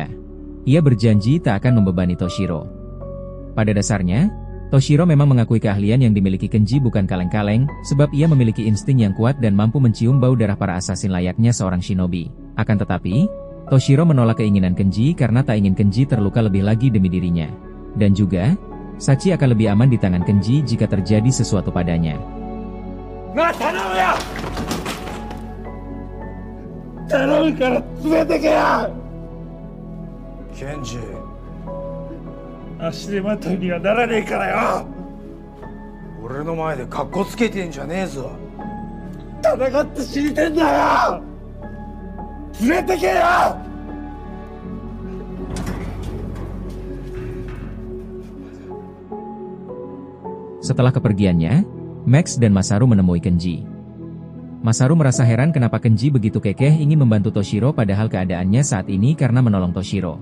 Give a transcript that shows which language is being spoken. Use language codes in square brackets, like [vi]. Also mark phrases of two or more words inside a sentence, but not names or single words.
[id] Ia berjanji tak akan membebani Toshiro. Pada dasarnya, Toshiro memang mengakui keahlian yang dimiliki Kenji bukan kaleng-kaleng, sebab ia memiliki insting yang kuat dan mampu mencium bau darah para asasin layaknya seorang shinobi. Akan tetapi, Toshiro menolak keinginan Kenji karena tak ingin Kenji terluka lebih lagi demi dirinya. Dan juga, Sachi akan lebih aman di tangan Kenji jika terjadi sesuatu padanya. [ja] Kenji, 足手まといにはならねえからよ。俺の前でカッコつけてんじゃねえぞ。戦って死にてんだよ。連れてけよ。 [id] Setelah kepergiannya, Max dan Masaru menemui Kenji. Masaru merasa heran kenapa Kenji begitu kekeh ingin membantu Toshiro padahal keadaannya saat ini karena menolong Toshiro.